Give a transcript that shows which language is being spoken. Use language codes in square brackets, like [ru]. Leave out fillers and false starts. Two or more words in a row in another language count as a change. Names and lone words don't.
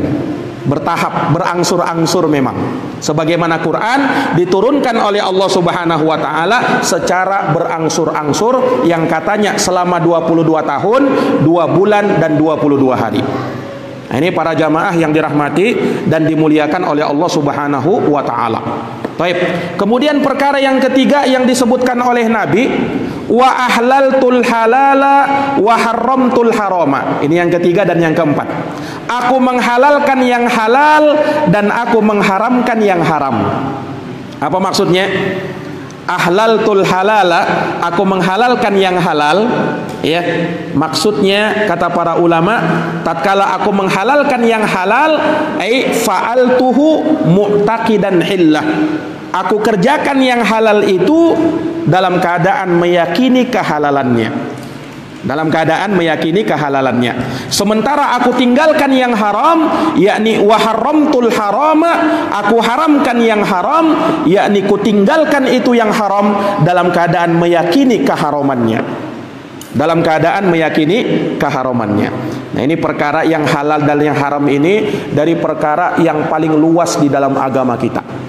[id] Bertahap, berangsur-angsur memang. Sebagaimana Quran diturunkan oleh Allah [ar] سبحانه وتعالى [id] secara berangsur-angsur yang katanya selama 22 tahun, 2 bulan dan 22 hari. Nah, ini para jamaah yang dirahmati dan dimuliakan oleh Allah [ar] سبحانه وتعالى. [id] Baik. Kemudian perkara yang ketiga yang disebutkan oleh Nabi, [ar] وأحللت الحلال وحرمت الحرام. [id] Ini yang ketiga dan yang keempat. Aku menghalalkan yang halal dan aku mengharamkan yang haram. Apa maksudnya? [ar] أحللت الحلال, [id] aku menghalalkan yang halal, ya. Maksudnya kata para ulama, tatkala aku menghalalkan yang halal, [ar] أي فعلته معتقدا حله. [id] Aku kerjakan yang halal itu dalam keadaan meyakini kehalalannya. Dalam keadaan meyakini kehalalannya. Sementara aku tinggalkan yang haram, yakni [ar] وحرمت الحرام, [id] aku haramkan yang haram, yakni ku tinggalkan itu yang haram dalam keadaan meyakini keharamannya. Dalam keadaan meyakini keharamannya. Nah, ini perkara yang halal dan yang haram ini dari perkara yang paling luas di dalam agama kita.